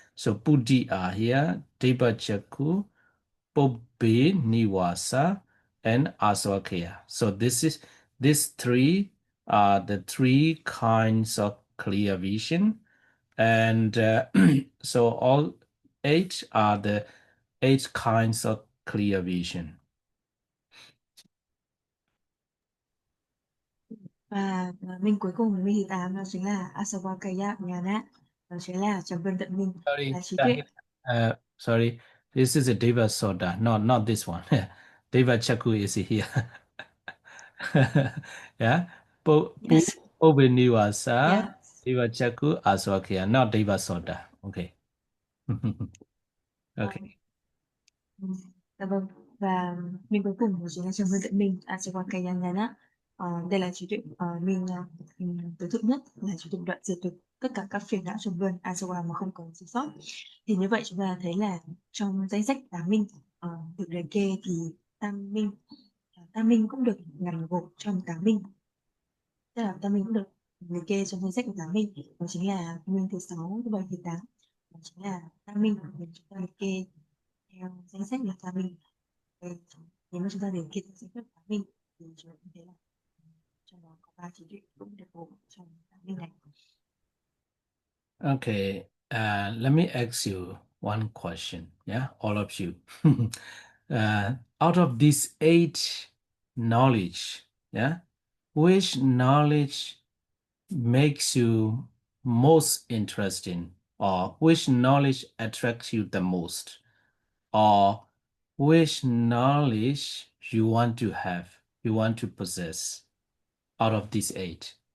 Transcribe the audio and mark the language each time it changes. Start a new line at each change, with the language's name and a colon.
English: So Buddhi are here, Deva Chaku, Pobbe, Niwasa, and Aswakya. So these three are the three kinds of clear vision. And so all eight are the eight kinds of clear vision.
Vietnamese: Và minh cuối cùng, minh thứ 8 đó chính là Asavakaya Gnana, đó chính là trầm luân tận minh, là
English: Sorry,
Vietnamese: trí tuệ.
English: sorry. This is a Deva Soda, not this one. Deva Chaku is here. Yeah. Yes. Niwasa, Yes. Deva Chaku, Aswakya, not Deva Soda. Okay. Okay. Ừ.
Vietnamese: Dạ vâng, và mình cuối cùng đó chính là trầm luân tận minh, Asavakaya Gnana. Đây là trí tuệ mình tối thượng nhất, là trí tuệ đoạn diệt được tất cả các phiền não trầm luân Asawa mà không có thiếu sót. Thì như vậy chúng ta thấy là trong danh sách tám minh được liệt kê thì tam minh cũng được nằm gộp trong tám minh, tức là tam minh cũng được liệt kê trong danh sách của tám minh, đó chính là minh thứ 6, thứ 7, thứ 8, đó chính là tam minh được chúng ta liệt kê theo danh sách là tam minh. Đây, nếu mà chúng ta liệt kê theo danh sách tám minh thì chúng ta thấy là trong đó có 3 trí tuệ cũng được gồm trong tám minh này.
English: Okay. Let me ask you one question. Yeah, all of you. Out of these eight knowledge, yeah, which knowledge makes you most interesting, or which knowledge attracts you the most, or which knowledge you want to have, you want to possess out of these eight?